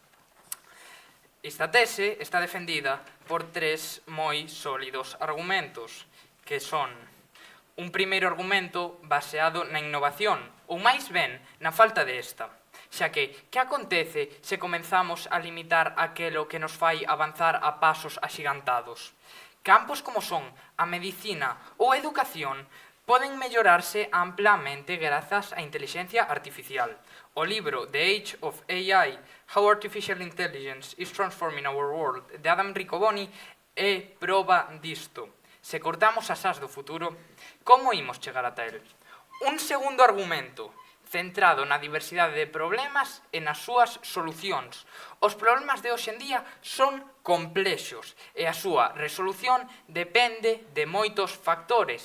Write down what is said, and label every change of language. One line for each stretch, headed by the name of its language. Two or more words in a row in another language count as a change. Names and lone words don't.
Galician: Esta tese está defendida por 3 moi sólidos argumentos, que son un primeiro argumento baseado na innovación, ou máis ben, na falta desta, xa que acontece se comenzamos a limitar aquelo que nos fai avanzar a pasos axigantados? Campos como son a medicina ou a educación poden mellorarse amplamente grazas á inteligencia artificial. O libro The Age of AI, How Artificial Intelligence is Transforming Our World, de Adam Riccoboni, é proba disto. Se cortamos as ás do futuro, como imos chegar ata el? Un segundo argumento, centrado na diversidade de problemas e nas súas solucións. Os problemas de hoxe en día son complexos e a súa resolución depende de moitos factores.